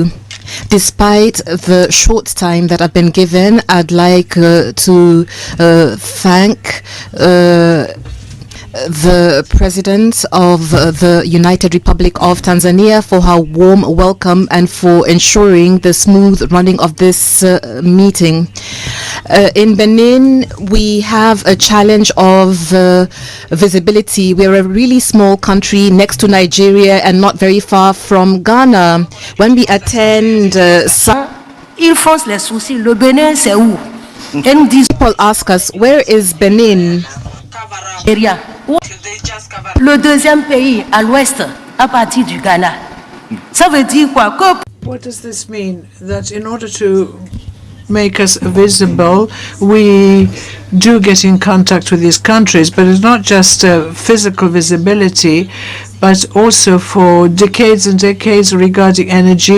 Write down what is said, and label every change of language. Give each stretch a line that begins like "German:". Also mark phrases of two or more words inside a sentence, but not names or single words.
English: Despite the short time that I've been given, I'd like to thank the President of the United Republic of Tanzania for her warm welcome and for ensuring the smooth running of this meeting. In Benin, we have a challenge of visibility. We're a really small country next to Nigeria and not very far from Ghana. When we attend
French: ils font les soucis. Le Bénin, c'est où? Et nous disons,
English: people ask us, where is Benin? Area.
French: Le deuxième pays à l'ouest, à partir du Ghana. Ça veut dire quoi?
English: What does this mean? That in order to make us visible. We do get in contact with these countries, but it's not just physical visibility, but also for decades and decades regarding energy.